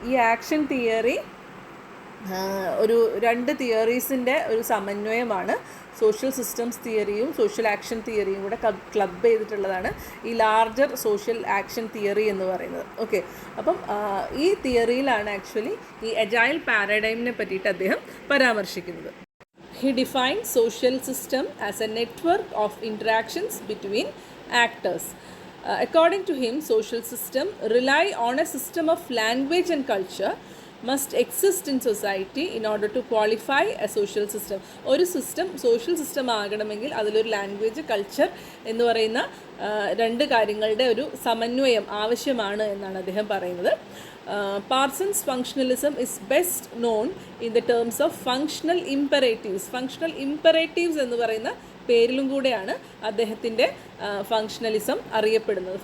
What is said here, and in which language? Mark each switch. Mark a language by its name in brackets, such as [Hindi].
[Malayalam] ഈ action theory ഒരു രണ്ട് തിയറീസിൻ്റെ ഒരു സമന്വയമാണ്. സോഷ്യൽ സിസ്റ്റംസ് തിയറിയും സോഷ്യൽ ആക്ഷൻ തിയറിയും കൂടെ ക്ലബ് ചെയ്തിട്ടുള്ളതാണ് ഈ ലാർജർ സോഷ്യൽ ആക്ഷൻ തിയറി എന്ന് പറയുന്നത്. ഓക്കെ, അപ്പം ഈ തിയറിയിലാണ് ആക്ച്വലി ഈ അജൈൽ പാരഡൈമിനെ പറ്റിയിട്ട് അദ്ദേഹം പരാമർശിക്കുന്നത്. [English] He defines social system as a network of interactions between actors. According to him, social system rely on a system of language and culture must exist in society in order to qualify a social system. [Malayalam] ഒരു system social system ആകണമെങ്കിൽ അതിലൊരു language, culture എന്ന് പറയുന്ന രണ്ട് കാര്യങ്ങളുടെ ഒരു സമന്വയം ആവശ്യമാണ് എന്നാണ് അദ്ദേഹം പറയുന്നത്. [English] Parsons functionalism is best known in the terms of functional imperatives. [Malayalam] Functional ഇംപെറേറ്റീവ്സ് എന്ന് പറയുന്ന പേരിലും കൂടെയാണ് അദ്ദേഹത്തിൻ്റെ ഫങ്ഷണലിസം അറിയപ്പെടുന്നത്.